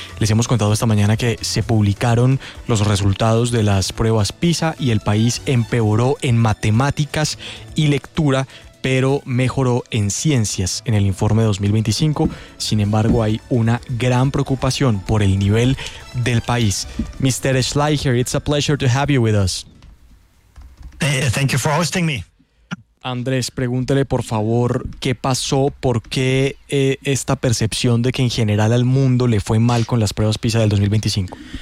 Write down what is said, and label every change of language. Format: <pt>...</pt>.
<es>Les hemos contado esta mañana que se publicaron los resultados de las pruebas PISA y el país empeoró en matemáticas y lectura, pero mejoró en ciencias en el informe de 2025. Sin embargo, hay una gran preocupación por el nivel del país.</es> <en>Mr. Schleicher, it's a pleasure to have you with us. Thank you for hosting me.</en> <es>Andrés, pregúntele por favor qué pasó, por qué esta percepción de que en general al mundo le fue mal con las pruebas PISA del 2025.</es>